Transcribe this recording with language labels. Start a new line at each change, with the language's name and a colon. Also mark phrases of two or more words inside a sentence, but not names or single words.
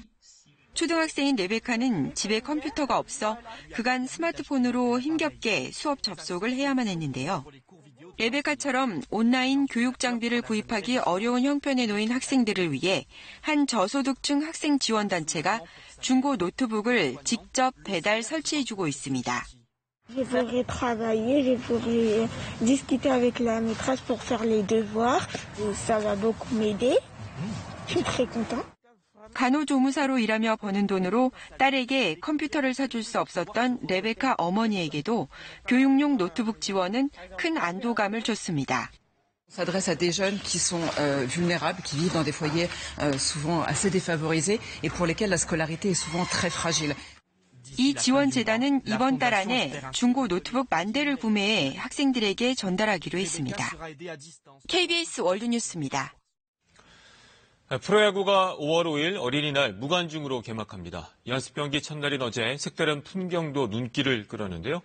Korean: 초등학생인 레베카는 집에 컴퓨터가 없어 그간 스마트폰으로 힘겹게 수업 접속을 해야만 했는데요. 레베카처럼 온라인 교육 장비를 구입하기 어려운 형편에 놓인 학생들을 위해 한 저소득층 학생 지원단체가 중고 노트북을 직접 배달 설치해주고 있습니다.
French: Je pourrais travailler, je pourrais discuter avec la maîtresse pour faire les devoirs. Ça va beaucoup m'aider. Je suis très content.
Korean: 간호조무사로 일하며 버는 돈으로 딸에게 컴퓨터를 사줄 수 없었던 레베카 어머니에게도 교육용 노트북 지원은 큰 안도감을 줬습니다.
French: On s'adresse à des jeunes qui sont vulnérables, qui vivent dans des foyers souvent assez défavorisés et pour lesquels la scolarité est souvent très fragile.
Korean: 이 지원재단은 이번 달 안에 중고 노트북 10,000대를 구매해 학생들에게 전달하기로 했습니다. KBS 월드뉴스입니다. 프로야구가 5월 5일 어린이날 무관중으로 개막합니다. 연습 경기 첫날인 어제 색다른 풍경도 눈길을 끌었는데요.